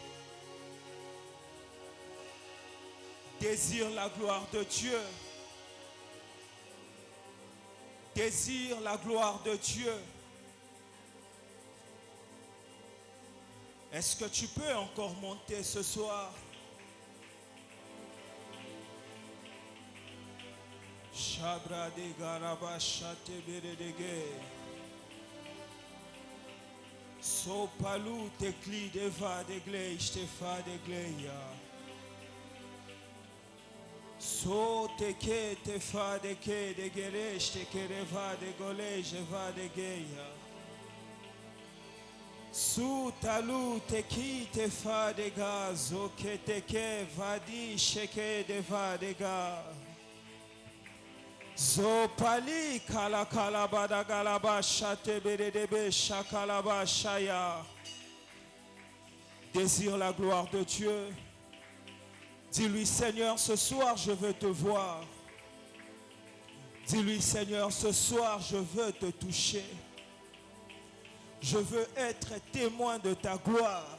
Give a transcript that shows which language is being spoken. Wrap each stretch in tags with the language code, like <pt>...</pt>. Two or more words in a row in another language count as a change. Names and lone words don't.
<fr>Désire la gloire de Dieu. Désire la gloire de Dieu. Est-ce que tu peux encore monter ce soir? Shabra de garaba shate beredege. So palu te kli deva de glei stefa de gleia. So te ke te fa de ke de geresh te kereva de gole jeva de geia. Su talu te ki te fa de ga zo ke te ke vadi sheke de va de ga. Zo pali kala kala bada galaba shate beredebe shakalaba shaya. Désire la gloire de Dieu. Dis-lui, Seigneur, ce soir, je veux te voir. Dis-lui, Seigneur, ce soir, je veux te toucher. Je veux être témoin de ta gloire.</fr>